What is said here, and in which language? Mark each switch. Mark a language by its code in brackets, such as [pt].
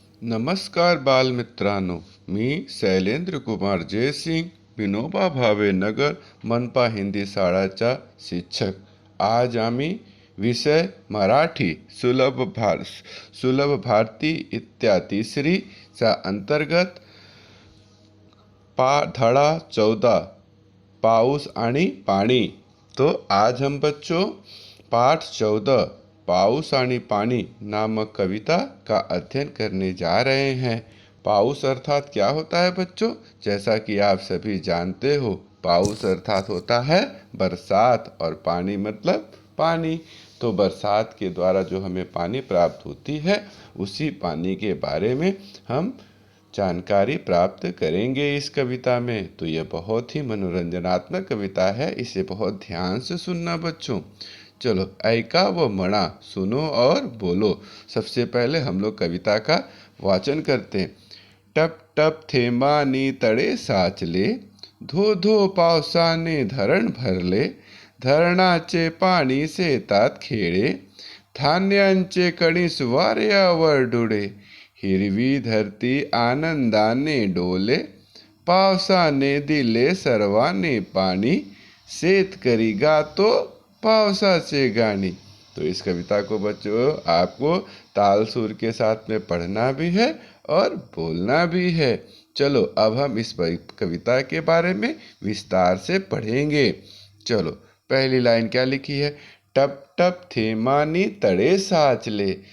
[mr] नमस्कार बालमित्रांनो, मी शैलेंद्र कुमार जयसिंग, विनोबा भावे नगर मनपा हिंदी शाळाचा शिक्षक. आज आम्ही विषय मराठी सुलभ भारती इत्या तिसरीचा अंतर्गत धड़ा 14 पाउस आणि पानी. [hi] तो आज हम बच्चों पाठ 14 पाउस आणि पानी नामक कविता का अध्ययन करने जा रहे हैं। पाउस अर्थात क्या होता है बच्चों? जैसा कि आप सभी जानते हो, पाउस अर्थात होता है बरसात और पानी मतलब पानी। तो बरसात के द्वारा जो हमें पानी प्राप्त होती है, उसी पानी के बारे में हम जानकारी प्राप्त करेंगे इस कविता में। तो यह बहुत ही मनोरंजनात्मक कविता है, इसे बहुत ध्यान से सुनना बच्चों। चलो [mr] ऐका व मणा [hi] सुनो और बोलो। सबसे पहले हम लोग कविता का वाचन करते हैं। [mr] टप टप थेंबानी तड़े साचले, धो धो पावसाने धरण भरले, धरणाचे पाणी शेतात खेळे, धान्यांचे कणीस वाऱ्यावर डुळे, हिरवी धरती आनंदाने डोले, पावसाने दिले सर्वांनी पाणी, शेतकरी गातो पावसाचे गाणी। [hi] तो इस कविता को बच्चों आपको ताल सुर के साथ में पढ़ना भी है और बोलना भी है। चलो अब हम इस कविता के बारे में विस्तार से पढ़ेंगे। चलो पहली लाइन क्या लिखी है? [mr] टप टप थेमानी तड़े साचले।